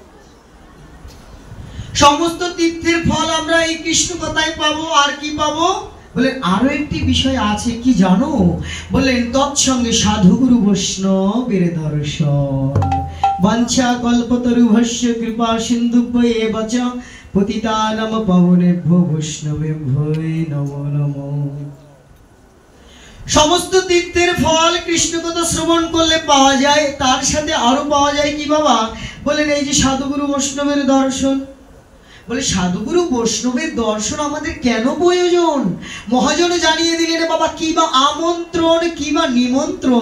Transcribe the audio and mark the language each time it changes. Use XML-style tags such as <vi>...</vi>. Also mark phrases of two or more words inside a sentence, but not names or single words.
<bn>সমস্ত তীর্থের ফল আমরা এই কৃষ্ণ কথায় পাবো। আর কি পাবো? বলেন আরো একটি বিষয় আছে, কি জানো? বললেন তৎসঙ্গে সাধুগুরু বৈষ্ণবের দর্শন।</bn> <sa>বাঞ্ছা কল্পতরুভস্য কৃপা সিন্ধুভ্যেব চ পতিতানাম পাবনেভ্যো বৈষ্ণবেভ্যো নমো নমো।</sa> <bn>সমস্ত তীর্থের ফল কৃষ্ণ কথা শ্রবণ করলে পাওয়া যায়, তার সাথে আরো পাওয়া যায় কি বাবা? বলেন এই যে সাধুগুরু বৈষ্ণবের দর্শন। বলে সাধুগুরু বৈষ্ণবের দর্শন আমাদের কেন প্রয়োজন? মহাজন জানিয়ে দিলেন বাবা, কি বা আমন্ত্রণ কি বা নিমন্ত্রণ।</bn>